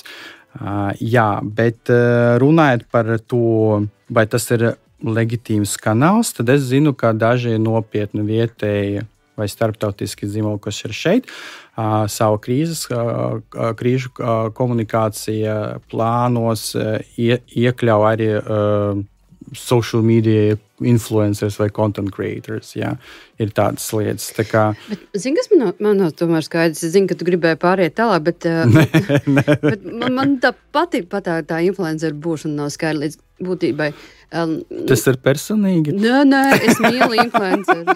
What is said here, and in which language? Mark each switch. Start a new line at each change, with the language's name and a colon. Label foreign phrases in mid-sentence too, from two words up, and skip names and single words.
Latvian: Jā, bet runājot par to, vai tas ir leģitīms kanāls, tad es zinu, ka daži nopietni vietēji vai starptautiski zīmoli, kas ir šeit, savu krīžu komunikācija plānos iekļauj arī
English: social media influencers
Latvian: vai
English: content creators.
Latvian: Jā, ir tādas lietas. Tā kā... Bet, zini, kas man nav tomēr skaidrs? Es zinu, ka tu gribēji pāriet tālāk, bet, bet man tā patīk tā influencer būšana nav skaidra līdz būtībai. Tas ir personīgi? Nē, es mīlu influencerus.